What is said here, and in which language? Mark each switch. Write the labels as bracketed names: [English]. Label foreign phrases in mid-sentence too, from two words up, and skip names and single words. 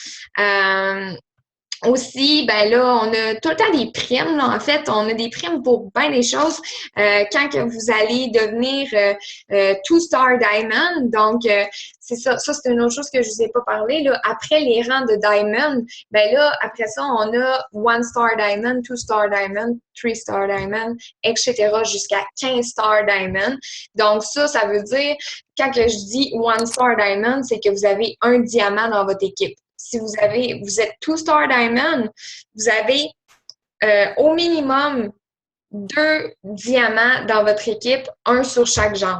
[French] Aussi, ben là, on a tout le temps des primes. Là. En fait, on a des primes pour bien des choses. Quand que vous allez devenir Two-Star Diamond, donc c'est ça. Ça, c'est une autre chose que je vous ai pas parlé. Là. Après les rangs de Diamond, ben là, après ça, on a One-Star Diamond, Two-Star Diamond, Three-Star Diamond, etc. jusqu'à 15-Star Diamond. Donc ça veut dire, quand que je dis One-Star Diamond, c'est que vous avez un diamant dans votre équipe. Si vous êtes Two-Star Diamond, vous avez au minimum 2 diamants dans votre équipe, un sur chaque jambe.